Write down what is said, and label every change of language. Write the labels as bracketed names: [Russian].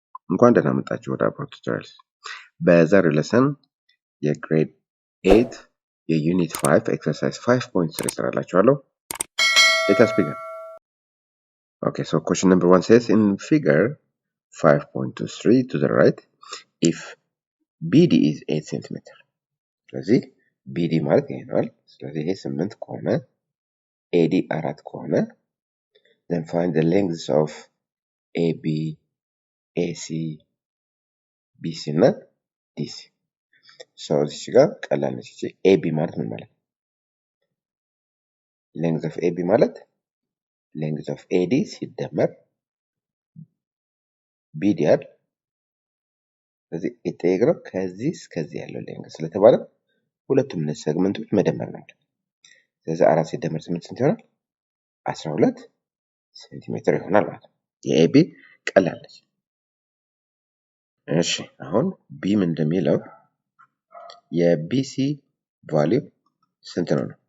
[Amharic] እንኳን ደህና መጣችሁ ወደ [English] our tutorials። [Amharic] በዛሬው lesson የgrade 8 የunit 5 exercise 5.3 እሰራላችኋለሁ። [English] Let us begin. Okay, so question number 1 says in figure 5.23 to the right, if BD is 8 cm. [Amharic] ስለዚህ BD ማለት ይሄ ነው። ስለዚህ ይሄ 8 ከሆነ AD 4 ከሆነ [English] then find the lengths of AB, AC, BC [Amharic] እና DC. [English] So this [Amharic] ጋር ቀላል ነች። AB ማለት ምን ማለት? [English] length of AB [Amharic] ማለት [English] length of AD [Amharic] ሲደመር [English] BD [Amharic] አይደል? ስለዚህ የተጠየቅነው ከዚህ እስከዚህ ያለው length ስለተባለ ሁለቱም እነዚህ ሴግመንቶች መደመር ነው። ስለዚህ 4 ሲደመር 8 ስንት ይሆናል? 12 ሴንቲሜትር ይሆናል ማለት ነው። የኤቢ ቀላል ነች። እሺ አሁን ቢ ምን እንደሚለው የቢሲ ቫልዩ ስንት ነው?